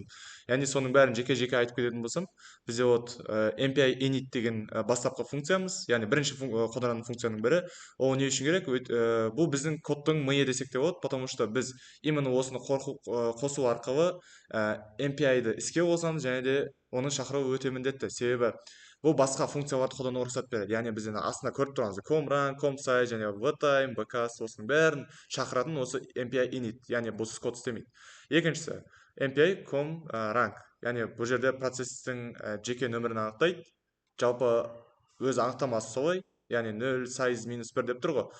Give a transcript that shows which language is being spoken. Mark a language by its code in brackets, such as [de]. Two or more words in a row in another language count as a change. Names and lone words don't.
[kk] Яғни соның бәрін жеке-жеке айтып кететін болсам, бізде MPI init деген бастапқы функциямыз, яғни бірінші қолданатын функцияның бірі. Ол не үшін керек? Бұл біздің кодтың миы десек те болады, [ru] потому что [kk] біз именно осыны қосу арқылы MPI-ді іске қосамыз, және де оны шақыру өте міндетті. Себебі бұл басқа функцияларды қолдануға рұқсат береді. Яғни біз астына көріп тұрғанымыз com-run, com-size және vtime, bcast осының бәрін шақыратын осы MPI init, яғни бұсыз код істемейді. Екіншісі MPI com-rank, яғни бұл жерде процестің жеке нөмірін анықтайды. Жалпы өз анықтамасы солай, яғни 0, size -1 деп тұр ғой.